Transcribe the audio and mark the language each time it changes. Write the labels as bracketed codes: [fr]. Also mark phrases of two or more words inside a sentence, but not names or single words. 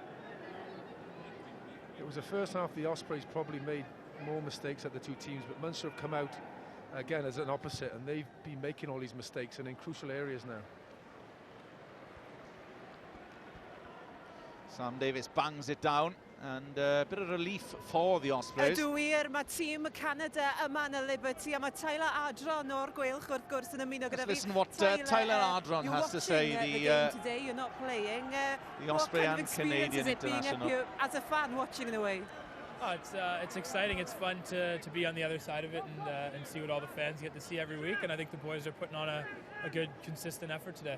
[en] It was the first half the Ospreys probably made more mistakes at the two teams, but Munster have come out again as an opposite, and they've been making all these mistakes and in crucial areas now. Sam Davies bangs it down, and a bit of relief for the Ospreys. [cy] Ydw wir, mae tîm Canada yma yn y Liberty, a mae Tyler Adron o'r Gweilch wrth gwrs yn ymuno gyda fi. [en] Listen what Tyler Adron has to say. The game today, you're not playing. The Osprey and Canadian international. Being as a fan watching in a way? Oh, it's exciting. It's fun to be on the other side of it and see what all the fans get to see every week. And I think the boys are putting on a good, consistent effort today.